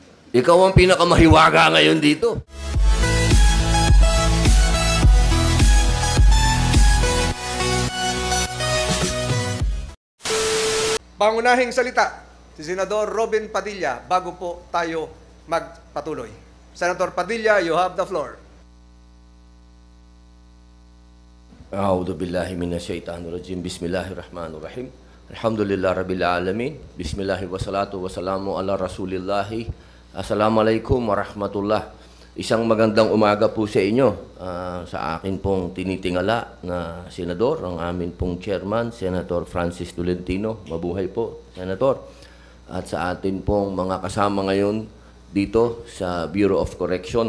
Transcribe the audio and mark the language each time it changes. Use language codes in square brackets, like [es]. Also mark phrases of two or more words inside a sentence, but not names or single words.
[tl] Ikaw ang pinakamahiwaga ngayon dito. Pangunahing salita, si Senador Robin Padilla bago po tayo magpatuloy. [en] Senator Padilla, you have the floor. [ar] أعوذ بالله من الشيطان الرجيم. بسم الله الرحمن الرحيم. الحمد لله رب العالمين. بسم الله والصلاة والسلام على رسول الله. السلام عليكم ورحمة الله. [tl] Isang magandang umaga po sa inyo. Sa akin pong tinitingala na senador, ang amin pong chairman, Senator Francis Tolentino. Mabuhay po, Senator. At sa atin pong mga kasama ngayon dito sa Bureau of Correction.